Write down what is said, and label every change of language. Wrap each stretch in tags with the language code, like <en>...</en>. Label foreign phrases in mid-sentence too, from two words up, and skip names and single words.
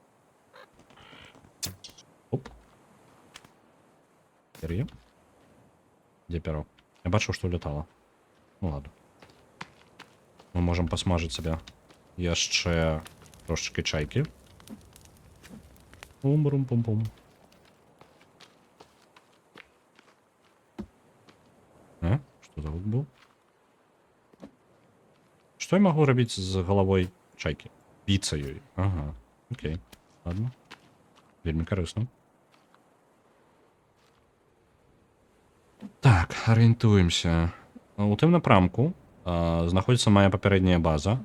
<be>Оп. Пер'е. Дзе пяро? Я бачу, што летала.</be> <ru>Ну ладно. Мы можем</ru> <be>посмажыць сабе яшчэ трошечки чайкі.</be> <ru>Пум-рум-пум-пум. Что за гук был? Что я могу рабіць з головой чайки? Біцца ёй. Ага. Окей. Ладно.</ru> <be>Вельмі карысна. Так, арыентуемся. У тым напрамку знаходзіцца моя папярэдняя база.</be>